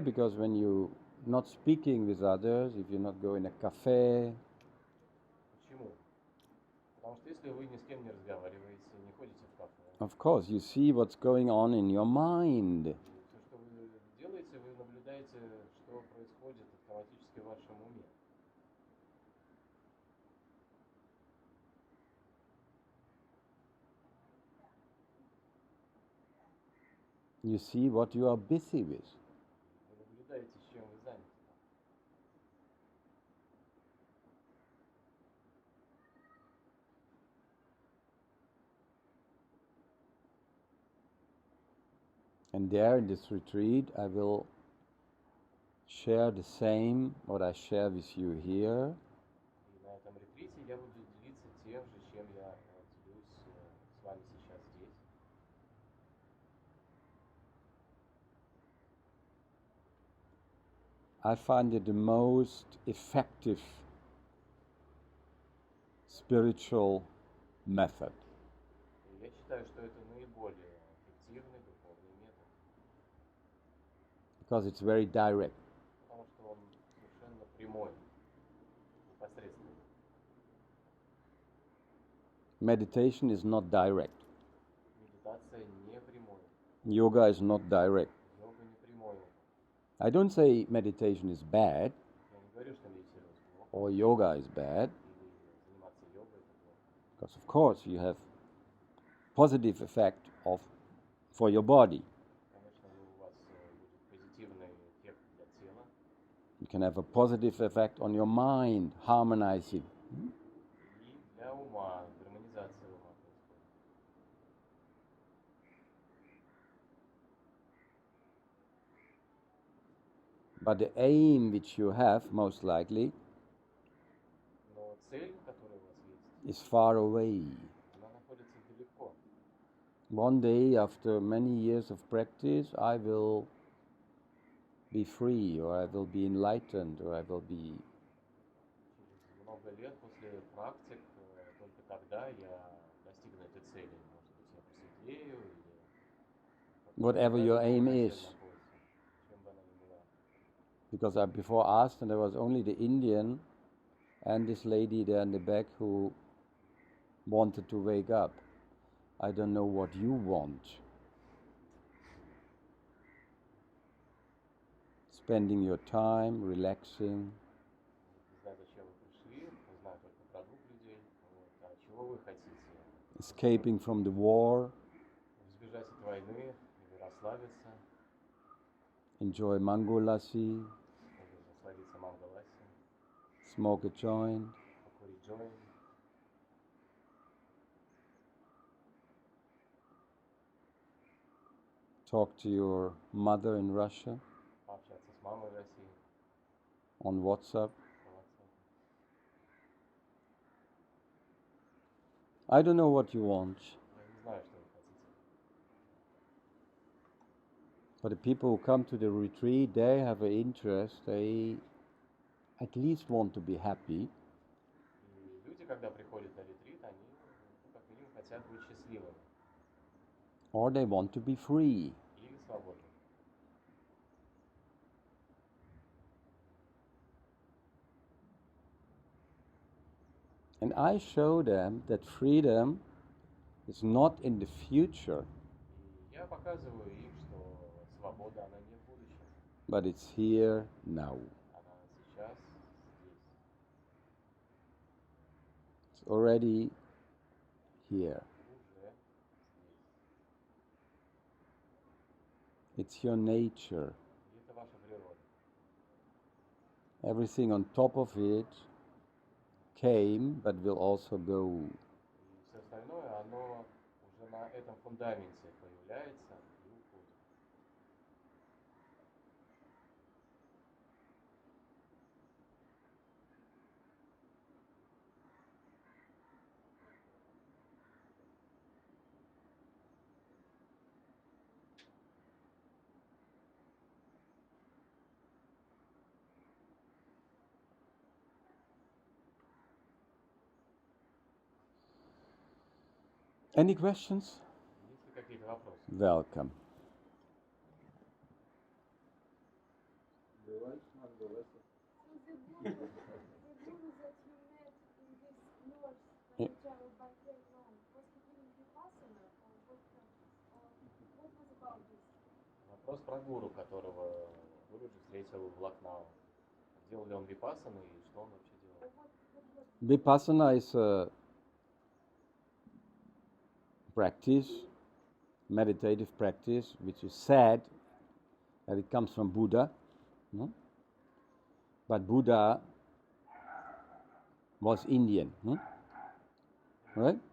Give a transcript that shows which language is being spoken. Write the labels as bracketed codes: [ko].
[en] Because when you not speaking with others, if you not go in a cafe, [ru] Почему? Потому что если вы ни с кем не разговариваете, не ходите в кафе, [en] of course, you see what's going on in your mind. [ru] и все, что вы делаете, вы наблюдаете, что происходит автоматически в вашем уме. [en] You see what you are busy with. [ru] Вы наблюдаете, с чем вы заняты. [en] And there in this retreat, I will share the same what I share with you here. [ru] И на этом ретрите я буду делиться тем же, чем я делюсь с вами сейчас здесь. [en] I find it the most effective spiritual method. [ru] И я считаю, что это наиболее эффективный духовный метод, [en] Because it's very direct. [ru] потому что он совершенно прямой, непосредственный. [en] Meditation is not direct. [ru] Медитация не прямой, [en] Yoga is not direct. [ru] йога не прямой. [en] I don't say meditation is bad [ru] Я не говорю, что медитировать плохо, [en] or yoga is bad, [ru] или заниматься йогой это плохо. [en] because of course you have positive effect for your body. [ru] Конечно, у вас будет позитивный эффект для тела, [en] You can have a positive effect on your mind, harmonizing. [ru] и для ума, гармонизация ума происходит. [en] But the aim which you have, most likely, [ru] Но цель, которая у вас есть, [en] is far away. [ru] она находится далеко. [en] One day, after many years of practice, I will be free, or I will be enlightened, or I will be... [ru] Через много лет после практик, только тогда я достигну этой цели. Может быть, я просветлею или... [en] Whatever your aim is. [ru] Чем бы она ни была. [en] Because I before asked, and there was only the Indian and this lady there in the back who wanted to wake up. I don't know what you want. Spending your time, relaxing, [ru] Не знаю, зачем вы пришли, знаю только про 2 людей. Вот. А чего вы хотите? [en] escaping from the war, [ru] Избежать от войны или расслабиться, [en] enjoy mango lassi, [ru] или насладиться манго-ласси, [en] smoke a joint, [ru] покурить джойнт, [en] talk to your mother in Russia [ru] пообщаться с мамой в России, [en] on WhatsApp. [ru] по WhatsApp. [en] I don't know what you want, [ru] Я не знаю, что вы хотите. [en] but the people who come to the retreat, they have an interest, they at least want to be happy, [ru] И люди, когда приходят на ретрит, они, как минимум, хотят быть счастливыми [en] or they want to be free. [ru] или свободными. [en] And I show them that freedom is not in the future, [ru] И я показываю им, что свобода, она не в будущем, [en] but it's here now. [ru] она сейчас здесь. [en] It's already here. [ru] Уже здесь. [en] It's your nature. [ru] И это ваша природа. [en] Everything on top of it came, but will also go. [ru] И все остальное, оно уже на этом фундаменте появляется и уходит. [en] Any questions? [ru] Есть ли какие-то вопросы? [en] Welcome. The guru that you met in this lodge when you traveled by train long, was he doing vipassana or what was about this? [ru] Вопрос про гуру, которого Гуруджи встретил в Лакнау. Делал ли он випассану и что он вообще делал? [en] Vipassana is a practice, meditative practice, which is said that it comes from Buddha. No? But Buddha was Indian. Right?